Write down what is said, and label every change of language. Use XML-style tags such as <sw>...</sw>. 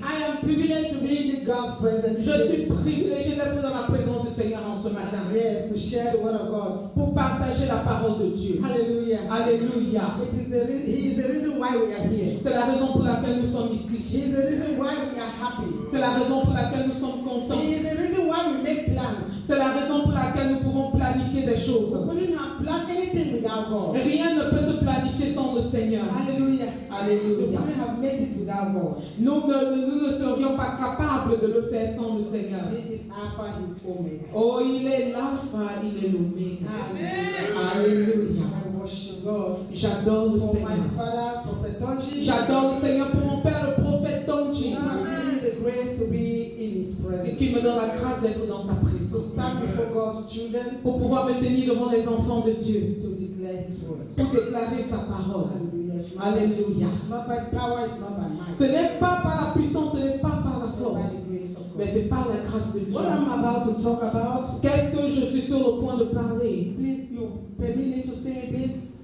<en>I am privileged to be in God's presence.</en> <fr>Je suis privilégié d'être dans la présence du Seigneur en ce matin.</fr> <en>Yes, to share the word of God.</en> <fr>Pour partager la parole de Dieu.</fr> <en>Hallelujah. Alléluia. He is the reason why we are here.</en> <fr>C'est la raison pour laquelle nous sommes ici.</fr> <en>He is the reason why we are happy.</en> <fr>C'est la raison pour laquelle nous sommes contents.</fr> <en>He is the reason why we make plans.</en> <fr>C'est la raison pour laquelle nous pouvons planifier des choses.</fr> <en>We couldn't have planned anything without God.</en> <fr>Rien ne peut se planifier sans le Seigneur. Alléluia. Alléluia.</fr> <en>We couldn't have made it without God.</en> <fr>Nous ne serions pas capables de le faire sans le Seigneur.</fr> <en>He is Alpha, he is Omega.</en> <fr>Oh, il est l'Alpha, il est l'Oméga.</fr> <en>Alléluia. I worship God.</en> <fr>J'adore le Seigneur.</fr> <en>My Father, Prophet Tondji.</en> <fr>J'adore le Seigneur pour mon Père, le prophète Tondji.</fr> <en>The grace to be in His presence.</en> <fr>Et qui me donne la grâce d'être dans sa présence.</fr> <en>To stand before God's children.</en> <fr>Pour pouvoir me tenir devant les enfants de Dieu.</fr> <en>To declare His word.</en> <fr>Pour déclarer sa parole. Alléluia.</fr> <en>It's not by power, it's not by might.</en> <fr>Ce n'est pas par la puissance, ce n'est pas par la force. Mais c'est par la grâce de Dieu.</fr> <en>What I'm about to talk about.</en> <fr>Qu'est-ce que je suis sur le point de parler?</fr> <en>Please, you permit me to say a bit.</en>